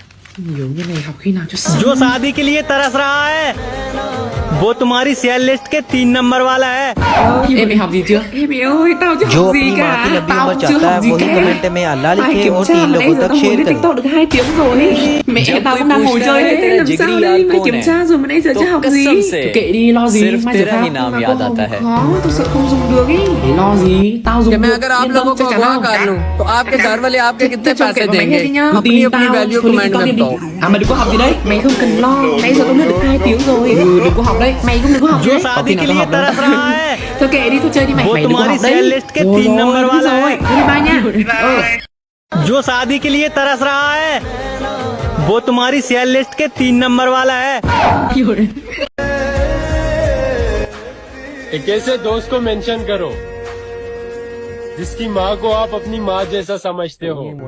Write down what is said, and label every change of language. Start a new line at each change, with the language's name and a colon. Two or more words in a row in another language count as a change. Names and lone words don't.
Vietnamese: Nhiều như này học khi nào cho xong.
Hindi: जो शादी के लिए तरस रहा है वो तुम्हारी
English: cell list
Hindi: के 3 नंबर वाला है।
Vietnamese: Em mày học gì chưa? Em mày ơi, tao chưa
Hindi: जो
Vietnamese: học gì
Hindi: अपनी माँ की
Vietnamese: cả.
Hindi: लंबी
Vietnamese: Tao
Hindi: उम्र
Vietnamese: chưa
Hindi: चाहता है
Vietnamese: học gì
Hindi: वही
Vietnamese: cả.
Hindi: कमेंट में अल्लाह
Vietnamese: Ai
Hindi: लिखे
Vietnamese: kiểm
Hindi: और
Vietnamese: tra
Hindi: 3
Vietnamese: mà nãy
Hindi: लोगों
Vietnamese: giờ
Hindi: तक
Vietnamese: tao ngồi
Hindi: शेयर
Vietnamese: lên
Hindi: करें।
Vietnamese: TikTok được 2 tiếng rồi. Mẹ
Hindi: जब
Vietnamese: tao
Hindi: कोई
Vietnamese: cũng đang ngồi
Hindi: पूछता
Vietnamese: chơi
Hindi: है
Vietnamese: hết
Hindi: तेरा
Vietnamese: làm
Hindi: जिगरी
Vietnamese: sao
Hindi: यार
Vietnamese: đây? Mày
Hindi: कौन
Vietnamese: kiểm
Hindi: है?
Vietnamese: tra rồi mà nãy giờ
Hindi: तो
Vietnamese: chưa học
Hindi: कसम
Vietnamese: gì.
Hindi: से
Vietnamese: Thôi kệ đi, lo gì?
Hindi: सिर्फ
Vietnamese: Mai
Hindi: तेरा
Vietnamese: giờ
Hindi: ही
Vietnamese: tao
Hindi: नाम
Vietnamese: mà
Hindi: याद
Vietnamese: câu
Hindi: आता
Vietnamese: hồng
Hindi: है।
Vietnamese: khó, tao sợ không dùng được ý. Để lo gì? Tao dùng
Hindi: कि मैं
Vietnamese: được.
Hindi: अगर आप
Vietnamese: Yên
Hindi: लोगों
Vietnamese: tâm,
Hindi: को
Vietnamese: chắc chắn
Hindi: अगवा
Vietnamese: không?
Hindi: कर लूं तो आपके घर वाले आपके कितने
Vietnamese: Cho
Hindi: पैसे
Vietnamese: kệ vào mày
Hindi: देंगे
Vietnamese: nghe đi nhá.
Hindi: अपनी
Vietnamese: Tin
Hindi: अपनी
Vietnamese: tao,
Hindi: वैल्यू
Vietnamese: thôi lên
Hindi: कमेंट
Vietnamese: TikTok
Hindi: में
Vietnamese: đi.
Hindi: बताओ।
Vietnamese: À mày đừng có học gì đấy. Mày không cần lo. Nãy giờ tao lướt được 2 tiếng rồi. Đừng có học đấy. Mày cũng đừng có học
Hindi: जो
Vietnamese: đấy. Có
Hindi: शादी
Vietnamese: khi nào
Hindi: के
Vietnamese: tao
Hindi: लिए
Vietnamese: học đâu.
Hindi: तरस रहा है
Vietnamese: Thôi kệ đi, thôi chơi đi mày.
Hindi: वो
Vietnamese: Mày đừng có
Hindi: तुम्हारी
Vietnamese: học đấy.
English: cell list
Hindi: के
Vietnamese: Rồi
Hindi: 3 नंबर
Vietnamese: rồi, biết
Hindi: वाला
Vietnamese: rồi.
Hindi: है।
Vietnamese: Thôi đi bye nha.
Hindi: जो शादी के लिए तरस रहा है वो तुम्हारी
English: cell list
Hindi: के 3 नंबर वाला है। एक ऐसे दोस्त को मेंशन करो जिसकी माँ को आप अपनी माँ जैसा समझते हो।